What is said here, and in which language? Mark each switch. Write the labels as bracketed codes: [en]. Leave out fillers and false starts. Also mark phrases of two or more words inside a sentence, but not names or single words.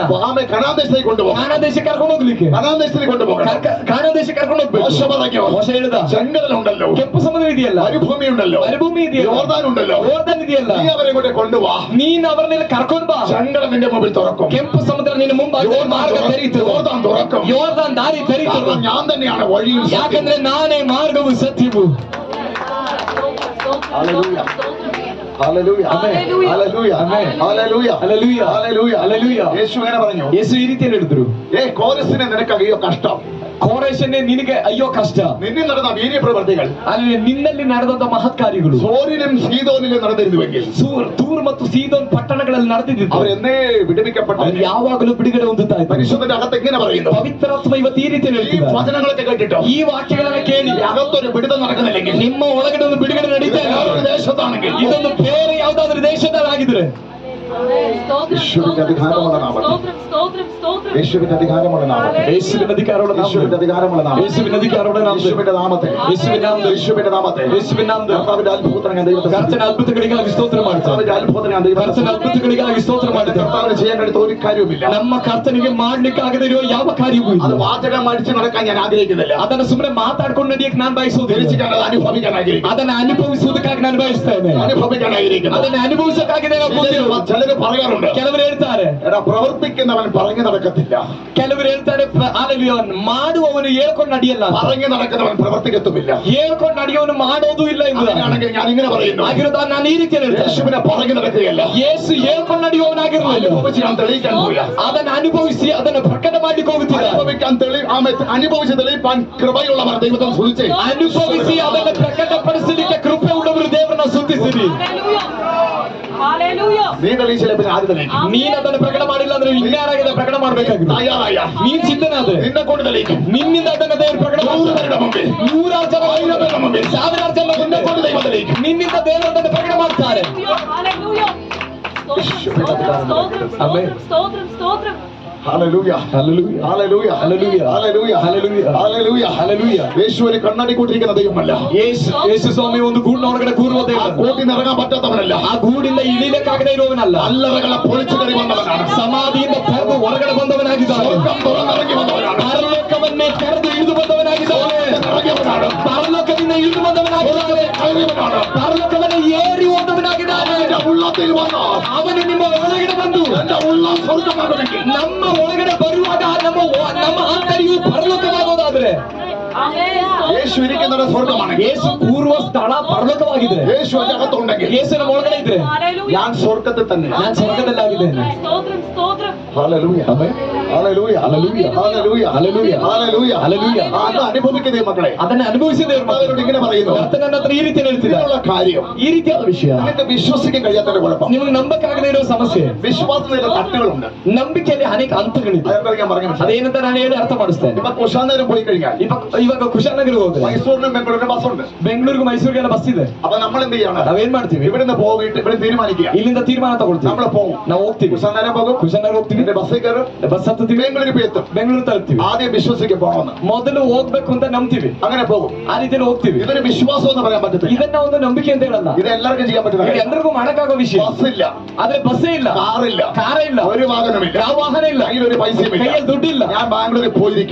[ml] ആമേ കനാൻ ദേശത്തേക്ക് കൊണ്ടുപോകും. [kn] ಕಾನಾ ದೇಶಕ್ಕೆ ಕರ್ಕೊಂಡು ಹೋಗ್ಲಿಕ್ಕೆ [ml] കനാൻ ദേശത്തേക്ക് കൊണ്ടുപോകണം. [kn] ಕಾನಾ ದೇಶಕ್ಕೆ ಕರ್ಕೊಂಡು ಹೋಗ್ಬೇಕು. [ml] മോശ പറഞ്ഞോ? [kn] ಮೋಶೆ ಹೇಳಿದ [ml] ചെങ്കടലുണ്ടല്ലോ, [kn] ಕೆಂಪು ಸಮುದ್ರ ಇದೆಯಲ್ಲ, [ml] മരുഭൂമി ഉണ്ടല്ലോ, [kn] ಮರುಭೂಮಿ ಇದೆಯಲ್ಲ, [ml] യോർദാൻ ഉണ്ടല്ലോ, [kn] ಯೋರ್ದನ್ ಇದೆಯಲ್ಲ, [ml] നീ അവരെ കൂടെ കൊണ്ടുപോവാ. [kn] ನೀನ್ ಅವರನ್ನೆಲ್ಲ ಕರ್ಕೊಂಡು ಬಾ. [ml] ചെങ്കടൽ നിന്റെ മുമ്പിൽ തുറക്കും. [kn] ಕೆಂಪು ಸಮುದ್ರ ನಿನ್ನ ಮುಂಭಾಗ ಮಾರ್ಗ ತೆರೀತು. [ml] യോർദാൻ തുറക്കും. [kn] ಯೋರ್ದನ್ ದಾರಿ ತೆರೀತು. [ml] കാരണം ഞാൻ തന്നെയാണ് വഴിയും സത്യവും. [kn] ಯಾಕಂದ್ರೆ ನಾನೇ ಮಾರ್ಗವು ಸತ್ಯವು. [ml] ഹല്ലേലൂയ. ഹല്ലേലൂയ. ആമേൻ. ഹല്ലേലൂയ. ആമേൻ. ഹല്ലേലൂയ. ഹല്ലേലൂയ. ഹല്ലേലൂയ. ഹല്ലേലൂയ. യേശു ഇങ്ങനെ പറഞ്ഞു, [kn] ಯೇಸು ಈ ರೀತಿಯಲ್ಲಿ ಹೇಳಿದ್ರು, [ml] കോരസിനെ നിനക്ക് അയ്യോ കഷ്ടം. [kn] ಕೋರೇಶನ್ನೇ ನಿನಗೆ ಅಯ್ಯೋ ಕಷ್ಟ. [ml] നിന്നിൽ നടന്ന വീര്യപ്രവർത്തികൾ [kn] ಅಲ್ಲಿ ನಿನ್ನಲ್ಲಿ ನಡೆದಂತ ಮಹತ್ ಕಾರ್ಯಗಳು [ml] സോരിലും സീദോനിലും നടന്നിരുന്നുവെങ്കിൽ [kn] ತೂರ್ ಮತ್ತು ಸೀದೋನ್ ಪಟ್ಟಣಗಳಲ್ಲಿ ನಡೆದಿದ್ದು [ml] അവരെന്നേ വിടുവിക്കപ്പെട്ട [kn] ಅವ್ರು ಯಾವಾಗಲೂ ಬಿಡುಗಡೆ ಹೊಂದುತ್ತಾ ಇದ್ದಾರೆ. [ml] പരിശുദ്ധന്റെ അകത്ത് എങ്ങനെ പറയുന്നു? [kn] ಪವಿತ್ರಾತ್ಮ ಇವತ್ತು ಈ ರೀತಿ [ml] ഈ [kn] ಹೇಳ್ತಿದ್ದಾರೆ. [ml] വചനങ്ങളൊക്കെ കേട്ടിട്ടോ [kn] ಈ ವಾಕ್ಯಗಳನ್ನ ಕೇಳಿ [ml] ഈ അകത്തൊരു പിടുത്തം നടക്കുന്നില്ലെങ്കിൽ [kn] ನಿಮ್ಮ ಒಳಗಡೆ ಒಂದು ಬಿಡುಗಡೆ ನಡೀತಾ ಇಲ್ಲ. [ml] വേറൊരു ദേശത്താണെങ്കിൽ [kn] ಇದೊಂದು ಬೇರೆ ಯಾವ್ದಾದ್ರು ದೇಶದಲ್ಲಾಗಿದ್ರೆ [ml] യേശുവിന്റെ അധികാരമുള്ള നാമം, യേശുവിന്റെ അധികാരമുള്ള നാമം, [kn] ಯೇಸುವಿನ ಅಧಿಕಾರವುಳ್ಳ [ml] യേശുവിന്റെ [kn] ನಾಮದಲ್ಲಿ, [ml] അധികാരമുള്ള നാമം, [kn] ಯೇಸುವಿನ ಅಧಿಕಾರವುಳ್ಳ ನಾಮದಲ್ಲಿ, [ml] യേശുവിന്റെ നാമത്തെ, [kn] യേശുವಿನ ನಾಮದಲ್ಲಿ, [ml] യേശുവിന്റെ നാമത്തെ, [kn] ಯೇಸುವಿನ ನಾಮದಲ್ಲಿ [ml] കർത്താവിന്റെ അത്ഭുതത്തിന് ഞാൻ ദൈവത്തെ [kn] ಕರ್ತನ ಅದ್ಭುತಗಳಿಗಾಗಿ ಸ್ತೋತ್ರ ಮಾಡ್ತಾರೆ. [ml] കർത്താവിന്റെ അത്ഭുതത്തിന് ഞാൻ ദൈവത്തെ [kn] ಕರ್ತನ ಅದ್ಭುತಗಳಿಗಾಗಿ ಸ್ತೋತ್ರ ಮಾಡ್ತಾರೆ. [ml] കർത്താവിന് ചെയ്യാൻ കഴിയുന്ന ഒരു കാര്യവുമില്ല. [kn] ನಮ್ಮ ಕರ್ತನಿಗೆ ಮಾಡ್ಲಿಕ್ಕೆ ಆಗದೆ ಇರೋ ಯಾವ ಕಾರ್ಯವೂ [ml] അത് [kn] ಇಲ್ಲ. [ml] വാചകം അടിച്ച് നടക്കാൻ ഞാൻ ആഗ്രഹിക്കുന്നില്ല. [kn] ಅದನ್ನ ಸುಮ್ಮನೆ ಮಾತಾಡ್ಕೊಂಡು ನಡೆಯಕ್ಕೆ ನಾನು ಬಯಸುವುದಿಲ್ಲ. [ml] ധരിച്ചിട്ടാണ് അത് അനുഭവിക്കാൻ ആഗ്രഹിക്കുന്നത്. [kn] ಅದನ್ನ ಅನುಭವಿಸುವುದಕ್ಕಾಗಿ ನಾನು ಬಯಸ್ತೇನೆ. [ml] അനുഭവിക്കാൻ ആഗ്രഹിക്കുന്നത്. [kn] ಅದನ್ನ അನುಭವಿಸಕ್ಕಾಗಿದೆ ನಾವು ಕೂತಿರೋದು. [ml] ചിലര് പറയാറുണ്ട്, [kn] ಕೆಲವರು ಹೇಳ್ತಾರೆ, [ml] എടാ പ്രവർത്തിക്കുന്നവൻ പറഞ്ഞു നടക്കത്തില്ല, [kn] ಕೆಲವರು ಹೇಳ್ತಾರೆ ಮಾಡುವವನು ಹೇಳ್ಕೊಂಡು ನಡೆಯಲ್ಲ ಅಂತ. [ml] പറഞ്ഞു നടക്കുന്നവൻ പ്രവർത്തിക്കത്തുമില്ല. [kn] ಹೇಳ್ಕೊಂಡು ನಡೆಯೋನು ಮಾಡೋದು ಇಲ್ಲ ಎಂದು. [ml] അങ്ങനെയാണെങ്കിൽ ഞാൻ ഇങ്ങനെ പറയുന്നു, [kn] ಆಗಿರೋದ ನಾನು ಈ ರೀತಿ ಹೇಳ್ತೇನೆ. [ml] യേശുവിനെ പറഞ്ഞു നടക്കുകയല്ല, [kn] ಯೇಸು ಹೇಳ್ಕೊಂಡು ನಡೆಯುವವನಾಗಿರಲಿಲ್ಲ. [ml] അനുഭവിച്ച് ഞാൻ തെളിയിക്കാൻ പോയില്ല. [kn] ಅದನ್ನು ಅನುಭವಿಸಿ ಅದನ್ನು ಪ್ರಕಟ ಮಾಡ್ಲಿಕ್ಕೆ ಹೋಗುತ್ತಿಲ್ಲ. [ml] അനുഭവിച്ച് തെളിയിപ്പാൻ കൃപയുള്ളവർ ദൈവത്തെ സ്തുതിച്ച് [kn] ಅನುಭವಿಸಿ ಅದನ್ನು ಪ್ರಕಟಪಡಿಸಲಿಕ್ಕೆ ಕೃಪೆ ಉಳ್ಳವರು ದೇವರನ್ನ ಸ್ತುತಿಸಿರಿ. [ml] നീ തെളിയിച്ചില്ല പിന്നെ ആര് തെളിയിക്കും? [kn] ನೀನ್ ಅದನ್ನು ಪ್ರಕಟ ಮಾಡಿಲ್ಲ ಅಂದ್ರೆ ಇನ್ಯಾರಾಗಿದೆ ಪ್ರಕಟ ಮಾಡ್ಬೇಕಾಗಿದೆ. [ml] തയ്യാറായ [kn] ನೀನ್ ಸಿದ್ಧನಾದೆ, [ml] നിന്നെ കൊണ്ട് തെളിയിക്കും. [kn] ನಿನ್ನಿಂದ ಅದನ್ನ ದೇವರು ಪ್ರಕಟ ಮಾಡ್ತಾರೆ. 100,000 ಜನ, 1,000 ಜನ [ml] നിന്നെ കൊണ്ട് ദൈവ തെളീക്കു. [kn] ನಿನ್ನಿಂದ ದೇವರು ಅದನ್ನು ಪ್ರಕಟ ಮಾಡ್ತಾರೆ. [ml] ഹല്ലേലൂയ, ഹല്ലേലൂയ, ഹല്ലേലൂയ, ഹല്ലേലൂയ, ഹല്ലേലൂയ, ഹല്ലേലൂയ, ഹല്ലേലൂയ, ഹല്ലേലൂയ. യേശു ഒരു കണ്ണാടി കൂട്ടിരിക്കുന്ന ദൈവമല്ല. [kn] ಯೇಸು ಸ್ವಾಮಿ ಒಂದು ಗೂಡಿನೊಳಗಡೆ ಕೂರುವ [ml] ആ [kn] ದೇವರು. [ml] കൂട്ടിൽ ഇറങ്ങാൻ പറ്റാത്തവനല്ല. [kn] ಆ ಗೂಡಿಂದ ಇಳಿಲಿಕ್ಕಾಗದೇ ಇರುವವನಲ್ಲ. [ml] അല്ലറകളെ പൊളിച്ചു കയറി വന്നവനാണ്. [kn] ಸಮಾಧಿಯಿಂದ ತೆರೆದು ಹೊರಗಡೆ ಬಂದವನಾಗಿದ್ದಾನೆ. [ml] സ്വർഗ്ഗം തുറന്നിറങ്ങി വന്നവനാണ്. [kn] ಪರಲೋಕವನ್ನೇ ತೆರೆದು ಇಳಿದು ಬಂದವನಾಗಿದ್ದಾನೆ. [ml] ഇറങ്ങിയവനാണ്. [kn] ಪರಲೋಕದಿಂದ ಇಳಿದು ಬಂದವನಾಗಿದ್ದಾನೆ. [ml] കയറിയവനാണ്. [kn] ಪರಲೋಕವನ್ನು ಏರಿ ಹೋದವನಾಗಿದ್ದಾನೆ. [ml] എന്റെ ഉള്ളത്തിൽ വന്നോ [kn] ಅವನು ನಿಮ್ಮ ಒಳಗಡೆ ಬಂದು [ml] എന്റെ ഉള്ളം സ്വർഗ്ഗമാകണമെങ്കിൽ [kn] ನಮ್ಮ ಒಳಗಡೆ ಬರುವಾಗ ನಮ್ಮ ಆಂತರ್ಯವು ಪರಲೋಕವಾಗೋದಾದ್ರೆ, [ml] യേശു ഇരിക്കുന്നത് സ്വർഗ്ഗമാണെങ്കിൽ, [kn] ಯೇಸು ಕೂರುವ ಸ್ಥಳ ಪರಲೋಕವಾಗಿದೆ. [ml] യേശു എന്റെ അകത്തുണ്ടെങ്കിൽ [kn] ಯೇಸು ನಮ್ಮ ಒಳಗಡೆ ಇದ್ರೆ [ml] ഞാൻ സ്വർഗ്ഗത്തിൽ തന്നെ. [kn] ನಾನು ಸ್ವರ್ಗದಲ್ಲಾಗಿದ್ದೇನೆ. [ml] ഹല്ലേലൂയ, [kn] ಆಮೆನ್. [ml] ഹല്ലേലൂയ, ഹല്ലേലൂയ, ഹല്ലേലൂയ, ഹല്ലേലൂയ, ഹല്ലേലൂയ, ഹല്ലേലൂയ. അത് അനുഭവിക്കുന്നേ മക്കളെ. [kn] ಅದನ್ನ ಅನುಭವಿಸಿದ್ದೇವೆ. [ml] അവരോട് ഇങ്ങനെ പറയുന്നു, [kn] ಕರ್ತನ ನನ್ನ ಹತ್ರ ಈ ರೀತಿ ಹೇಳ್ತಿದ್ದಾರೆ. [ml] ഇതിനുള്ള കാര്യം [kn] ಈ ರೀತಿಯಾದ ವಿಷಯ [ml] നിനക്ക് വിശ്വസിക്കാൻ കഴിയാത്തതിന്റെ കുഴപ്പം. [kn] ನಿಮಗೆ ನಂಬಕ್ಕಾಗದೇ ಇರೋ ಸಮಸ್ಯೆ. [ml] വിശ്വാസത്തിന്റെ തട്ടുകളുണ്ട്. [kn] ನಂಬಿಕೆಯಲ್ಲಿ ಅನೇಕ ಹಂತಗಳಿದೆ. [ml] അതെന്താ ഞാൻ പറഞ്ഞു മനസ്സിലായി? [kn] ಅದೇನಂತ ನಾನು ಹೇಳಿ ಅರ್ಥ ಮಾಡಿಸ್ತೇನೆ. [ml] ഇപ്പൊ കുശാനഗരം പോയി കഴിഞ്ഞാൽ [kn] ಇವಾಗ ಕುಶಾಲನಗರಿಗೆ ಹೋದ್ರೆ [ml] മൈസൂരിനും ബംഗളൂരിനും ബസ്സുണ്ട്. [kn] ಬೆಂಗಳೂರಿಗೆ ಮೈಸೂರಿಗೆಲ್ಲ ಬಸ್ ಇದೆ. [ml] അപ്പൊ നമ്മൾ എന്ത് ചെയ്യണം? [kn] ನಾವೇನ್ ಮಾಡ್ತೀವಿ? [ml] ഇവിടുന്ന് പോയിട്ട് ഇവിടെ തീരുമാനിക്കുക, [kn] ಇಲ್ಲಿಂದ ತೀರ್ಮಾನ ತಗೊಳ್ತೀವಿ. [ml] നമ്മൾ പോകും. [kn] ನಾವು ಹೋಗ್ತೀವಿ, [ml] കുശാനഗരം പോകും, [kn] ಕುಶಾಲನಗರ ಹೋಗ್ತೀವಿ, [ml] പിന്നെ ബസ്സിൽ കയറും, [kn] ಬಸ್ ಹತ್ತೀವಿ, [ml] ബംഗളൂരിൽ പോയി എത്തും. [kn] ಬೆಂಗಳೂರು ತಲುಪ್ತೀವಿ. [ml] ആദ്യം വിശ്വസിക്കാൻ പോകണമെന്ന് [kn] ಮೊದಲು ಹೋಗ್ಬೇಕು ಅಂತ ನಂಬ್ತೀವಿ, [ml] അങ്ങനെ പോകും. [kn] ಆ ರೀತಿಯಲ್ಲಿ ಹೋಗ್ತೀವಿ. [ml] ഇതൊരു വിശ്വാസം എന്ന് പറയാൻ പറ്റത്തില്ല. [kn] ಇದನ್ನ ಒಂದು ನಂಬಿಕೆ ಅಂತ ಹೇಳಲ್ಲ. [ml] ഇത് എല്ലാവർക്കും ചെയ്യാൻ പറ്റുന്ന [kn] ಇದು [ml] കാര്യം. [kn] ಎಲ್ಲರಿಗೂ ಮಾಡಕ್ಕಾಗೋ ವಿಷಯ. [ml] ബസ്സില്ല, [kn] ಆದ್ರೆ ಬಸ್ಸೇ ಇಲ್ಲ, [ml] കാറില്ല, [kn] ಕಾರ ಇಲ್ಲ, [ml] ഒരു വാഹനമില്ല, [kn] ಯಾವ ವಾಹನ ಇಲ್ಲ, [ml] കയ്യിൽ ഒരു പൈസയും ഇല്ല. [kn] ಕೈಯಲ್ಲಿ ದುಡ್ಡಿಲ್ಲ. [ml] ഞാൻ ബാംഗ്ലൂരിൽ പോയിരിക്കും,